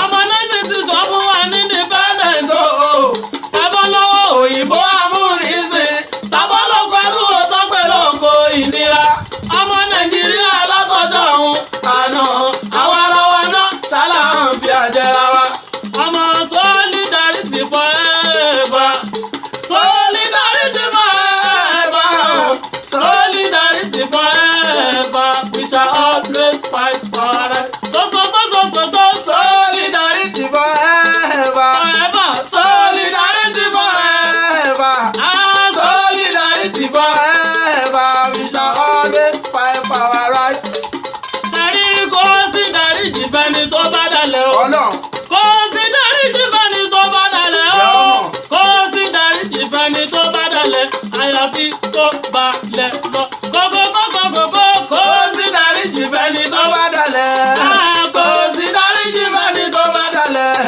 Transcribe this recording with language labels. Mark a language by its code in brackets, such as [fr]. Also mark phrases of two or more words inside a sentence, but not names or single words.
[yo] Ọmọ nineteen sixty fún wa ní independence. [en] Independence o. [yo] Tàbọ̀ lọ́wọ́ Òyìnbó amúnisìn. Tàbọ̀ lóko ẹrú o, tọ́pẹ́ lóko ìnira. Ọmọ Nàìjíríà Nàìjíríà látọjọ́ òun àná, àwa ara wa náà, sálà ń fi àjẹrà wa. [en] Ọmọ solidarity forever. Solidarity forever. Solidarity forever. We shall always fight for our rights. So, so, so, so, so, so, so. Solidarity forever. Forever. Solidarity forever. Ah, so Solidarity forever. We shall always fight for our rights. [yo] Ṣẹ̀rí kò sí dáríjì fẹ́ni tó bá dalẹ̀ o. Ọlọ́run. Kò sí dáríjì fẹ́ni tó bá dalẹ̀ o. Ọlọ́run. Kò sí dáríjì fẹ́ni tó bá dalẹ̀. Àyàfi tó balẹ̀ lọ. Kókó, kókó, kókó, kó. Kò sí dáríjì fẹ́ni tó bá dalẹ̀. Ah, Kò sí dáríjì fẹ́ni tó bá dalẹ̀.